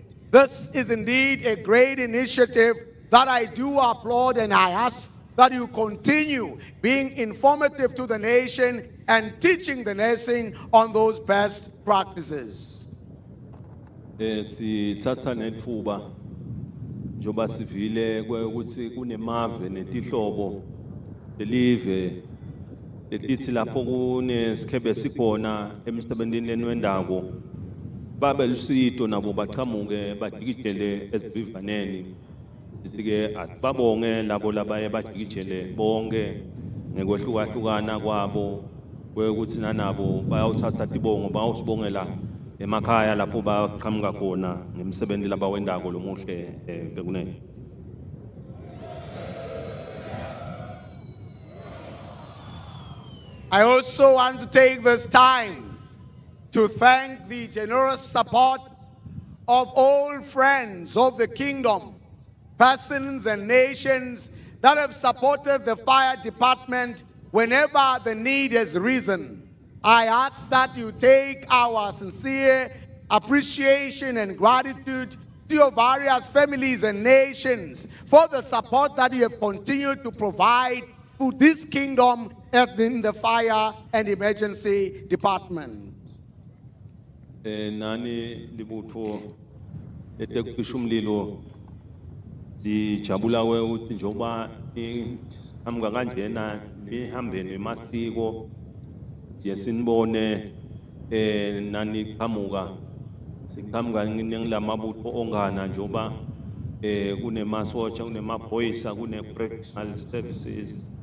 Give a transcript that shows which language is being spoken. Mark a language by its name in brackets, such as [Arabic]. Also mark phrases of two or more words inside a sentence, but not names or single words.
[English] This is indeed a great initiative that I do applaud, and I ask that you continue being informative to the nation and teaching the nation on those best practices. [Swati] Sithatha nethuba njoba sivile ukuthi kunemave netihlobo lelive letithi lapho kunesikhebe sikhona emsebenzini lenwendako babe lusito nabo baqhamuke badikijele esivivaneni isike asibabonge labo labaye badikijele bonke ngekwehlukahlukana kwabo ukuthi nanabo bayawuthatha tibongo bayawusibongela emakhaya lapho baqhamuka khona ngemsebenzi labawendako lomuhle bekunene. [English] I also want to take this time to thank the generous support of all friends of the kingdom, persons and nations that have supported the fire department whenever the need has risen. I ask that you take our sincere appreciation and gratitude to your various families and nations for the support that you have continued to provide to this kingdom in the fire and emergency department. [Swati] Nani libutho letekusha umlilo dijabula ukuthi njoba ihamga kanjena lihambeni emasiko yesinibone nani qamuka siqhamuka ngilamabutho ongana njoba kunemasotsha kunemaphoyisa kune- [English] correctional services